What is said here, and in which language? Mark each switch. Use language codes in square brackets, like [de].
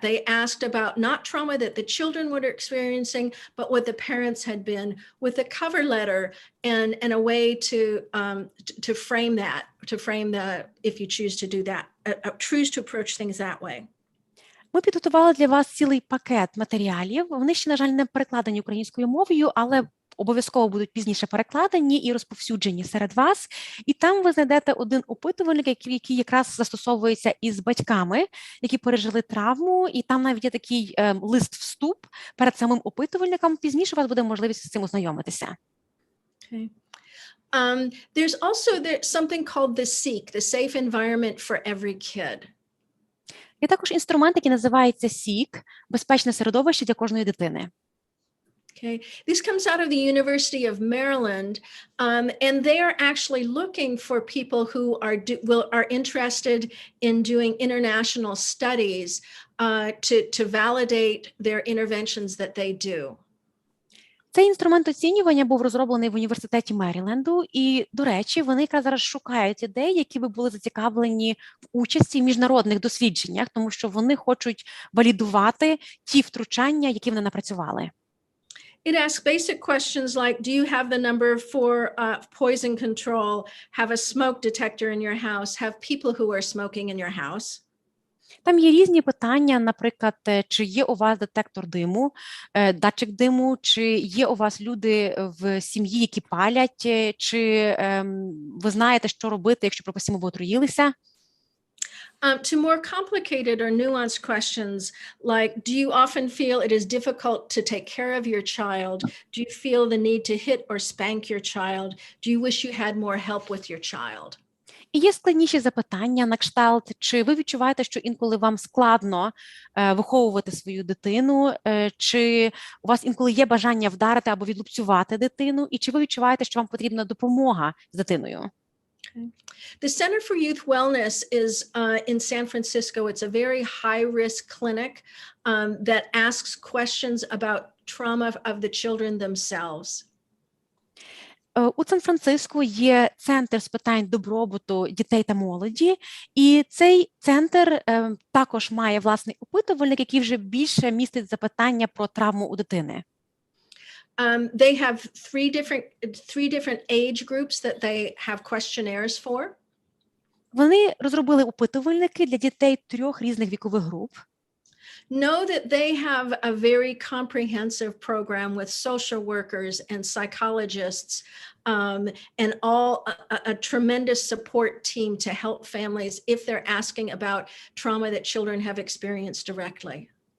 [en] They asked about not trauma that the children were experiencing, but what the parents had been, with a cover letter and a way to frame that, if you choose to do that, choose to approach things that way. [uk] Ми підготували для вас цілий пакет матеріалів. Вони ще, на жаль, не перекладені українською мовою, але обов'язково будуть пізніше перекладені і розповсюджені серед вас. І там ви знайдете один опитувальник, який якраз застосовується із батьками, які пережили травму, і там навіть є такий лист-вступ перед самим опитувальником. Пізніше у вас буде можливість з цим ознайомитися. [en] Okay. There's also something called the SEEK, the Safe Environment for Every Kid. [uk] Є також інструмент, який називається СІК – безпечне середовище для кожної дитини. [en] Okay, this comes out of the University of Maryland, and they are actually looking for people who are interested in doing international studies to validate their interventions that they do. [uk] Цей інструмент оцінювання був розроблений в університеті Меріленду, і, до речі, вони якраз зараз шукають ідей, які би були зацікавлені в участі в міжнародних дослідженнях, тому що вони хочуть валідувати ті втручання, які вони напрацювали. [en] It asks basic questions like, do you have the number for poison control, have a smoke detector in your house, have people who are smoking in your house? [uk] Там є різні питання, наприклад, чи є у вас детектор диму, датчик диму, чи є у вас люди в сім'ї, які палять, чи ви знаєте, що робити, якщо, припустимо, ви отруїлися. [en] To more complicated or nuanced questions like, do you often feel it is difficult to take care of your child? Do you feel the need to hit or spank your child? Do you wish you had more help with your child? [uk] І є складніші запитання на кшталт, чи ви відчуваєте, що інколи вам складно виховувати свою дитину, чи у вас інколи є бажання вдарити або відлупцювати дитину, і чи ви відчуваєте, що вам потрібна допомога з дитиною? [en] The Center for Youth Wellness is in San Francisco. It's a very high-risk clinic that asks questions about trauma of the children themselves. [uk] У Сан-Франциско є центр з питань добробуту дітей та молоді, і цей центр також має власний опитувальник, який вже більше містить запитання про травму у дитини. [en] They have three different age groups that they have questionnaires for. [uk] Вони розробили опитувальники для дітей 3 різних вікових груп. [en] Know that they have a very comprehensive program with social workers and psychologists and a tremendous support team to help families if they're asking about trauma that children have experienced directly.